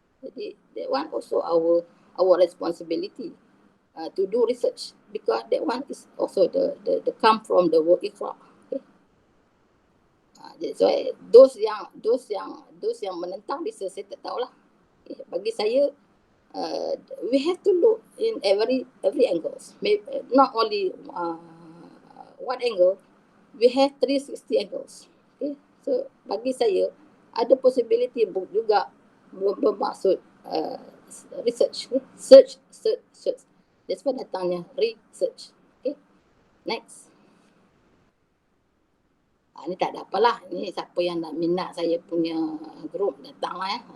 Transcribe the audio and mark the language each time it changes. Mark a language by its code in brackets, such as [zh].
[en] Jadi that one also our responsibility to do research, because that one is also the come from the word iqra. Okay. So those [ms] yang menentang bisa saya tak tahulah. [en] Okay. [ms] Bagi saya [en] we have to look in every angles. Maybe not only one angle, we have 360 angles. Okay. So [ms] bagi saya ada [en] possibility [ms] juga bermaksud research. Okay. Search. [en] That's why [ms] datangnya [en] research. Okay. Next. [ms] Ini tak ada apalah. Ini siapa yang nak minat saya punya group datanglah ya.